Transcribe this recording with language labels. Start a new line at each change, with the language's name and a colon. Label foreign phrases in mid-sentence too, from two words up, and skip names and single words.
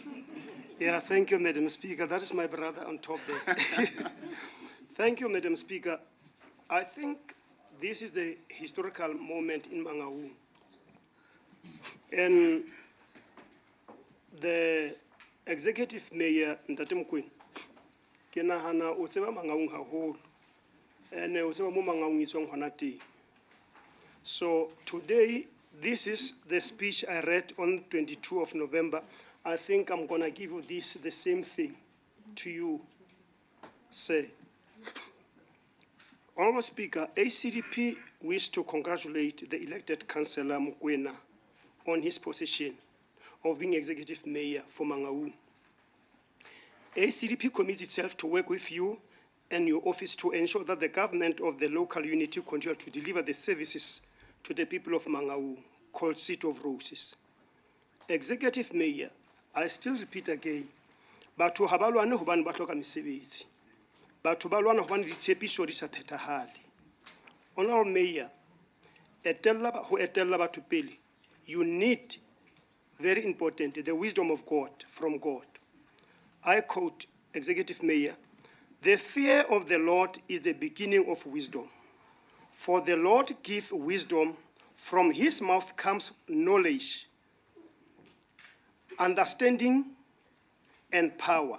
English: Yeah, thank you, Madam Speaker. That is my brother on top there. Thank you, Madam Speaker. I think this is the historical moment in Mangaung. And the executive mayor,
Southern Sotho: Ntate Mokoena, ke nahana o tseba Mangaung haholo. And o tseba mo Mangaung e tswang hona teng.
English: So today, this is the speech I read on 22 of November. I think I'm going to give you the same thing to you, sir. Honourable Speaker, ACDP wish to congratulate the elected Councillor Mokoena on his position of being Executive Mayor for Mangaung. ACDP commits itself to work with you and your office to ensure that the government of the local unity continue to deliver the services to the people of Mangaung, called City of Roses. Executive Mayor, I still repeat again,
Southern Sotho: batho ha ba lwane hobane ba hloka mesebetsi. Batho ba lwana hobane ditshepiso di sa phethahale.
English: Honourable Mayor,
Southern Sotho: ho etella batho pele,
English: you need, very important, the wisdom of God, from God. I quote Executive Mayor, "The fear of the Lord is the beginning of wisdom. For the Lord gives wisdom, from his mouth comes knowledge, understanding, and power.